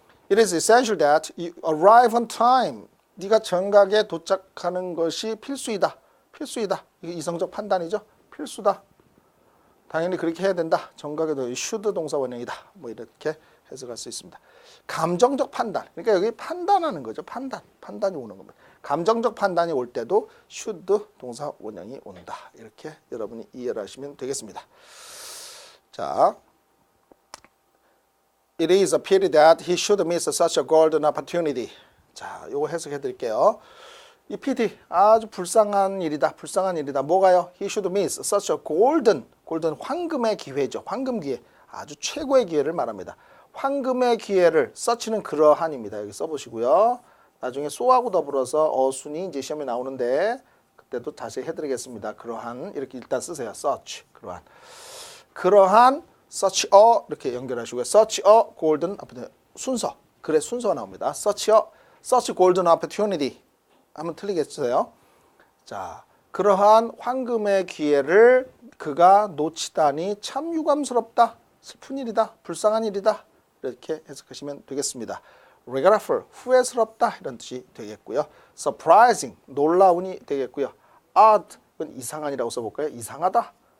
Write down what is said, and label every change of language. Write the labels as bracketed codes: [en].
[en] It is essential that you arrive on time. [ko] 네가 정각에 도착하는 것이 필수이다. 이게 이성적 판단이죠. 필수다. 당연히 그렇게 해야 된다. 정각에도 should 동사 원형이다. 뭐 이렇게 해석할 수 있습니다. 감정적 판단. 그러니까 여기 판단하는 거죠. 판단이 오는 겁니다. 감정적 판단이 올 때도 should 동사 원형이 온다. 이렇게 여러분이 이해를 하시면 되겠습니다. [en] 자, It is a pity that he should miss such a golden opportunity. [ko] 자, 요거 해석해 드릴게요. 이 pity 아주 불쌍한 일이다. 뭐가요? [en] He should miss such a golden [ko] 황금의 기회죠. 황금 기회. 아주 최고의 기회를 말합니다. 황금의 기회를 such는 그러한입니다. 여기 써보시고요. 나중에 so하고 더불어서 어순이 이제 시험에 나오는데 그때도 자세히 해드리겠습니다. 그러한 이렇게 일단 쓰세요. such 그러한 such a 이렇게 연결하시고요. [en] such a golden opportunity [ko] 순서 순서가 나옵니다. [en] such golden opportunity [ko] 하면 틀리겠어요. 자, 그러한 황금의 기회를 그가 놓치다니 참 유감스럽다. 슬픈 일이다. 불쌍한 일이다. 이렇게 해석하시면 되겠습니다. regretful 후회스럽다 이런 뜻이 되겠고요. surprising 놀라운이 되겠고요. odd 이건 이상한이라고 써볼까요? 이상하다.